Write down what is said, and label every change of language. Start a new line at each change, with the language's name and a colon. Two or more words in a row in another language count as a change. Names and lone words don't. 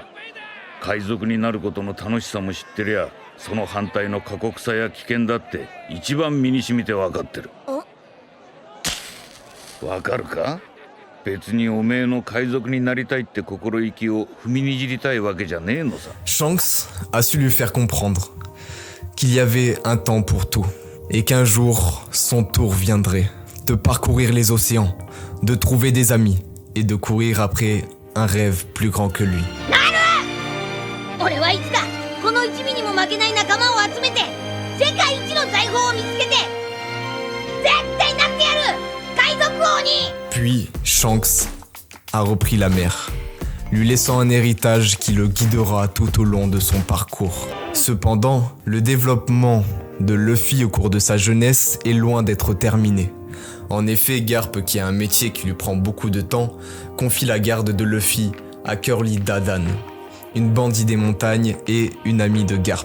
Japanese: 海賊になることの楽しさも知ってりゃ、その反対の過酷さや危険だって一番身に染みて分かってる。わかるか？別におめえの海賊になりたいって心意気を踏みにじりたいわけじゃねえのさ。
French: Shanks a su lui faire comprendre qu'il y avait un temps pour tout et qu'un jour son tour viendrait de parcourir les océans, de trouver des amis et de courir après un rêve plus grand que lui.
Japanese: 俺はいつかこの一味にも負けない仲間を集めて世界一の財宝を見つけて絶対なってやる、海賊王に。
French: Puis Shanks a repris la mer, lui laissant un héritage qui le guidera tout au long de son parcours. Cependant, le développement de Luffy au cours de sa jeunesse est loin d'être terminé. En effet, Garp, qui a un métier qui lui prend beaucoup de temps, confie la garde de Luffy à Curly Dadan, une bandit des montagnes et une amie de Garp.